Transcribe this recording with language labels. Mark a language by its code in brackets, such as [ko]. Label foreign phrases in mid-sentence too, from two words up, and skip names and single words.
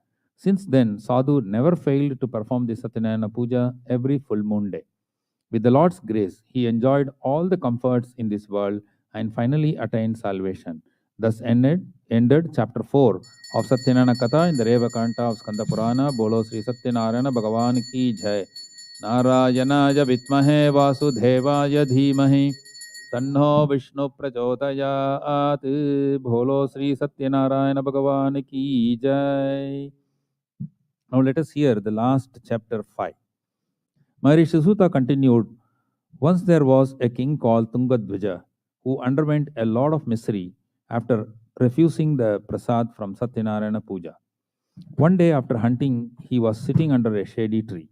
[en] Since then, Sadhu never failed to perform the Satyanarayana Puja every full moon day. With the Lord's grace, he enjoyed all the comforts in this world and finally attained salvation. Thus ended chapter 4 of Satyanarayana Katha in the Reva Kanta of Skanda Purana. [hi] बोलो श्री सत्यनारायण भगवान की जय. [sa] नारायणाय विद्महे वासुदेवाय धीमहि तन्नो विष्णु प्रचोदयात् [hi] बोलो श्री सत्यनारायण भगवान की जय. [en] Now let us hear the last chapter 5. Maharishi Suta continued, once there was a king called Tungadvija who underwent a lot of misery after refusing the prasad from Satyanarayana Pooja. One day after hunting, he was sitting under a shady tree.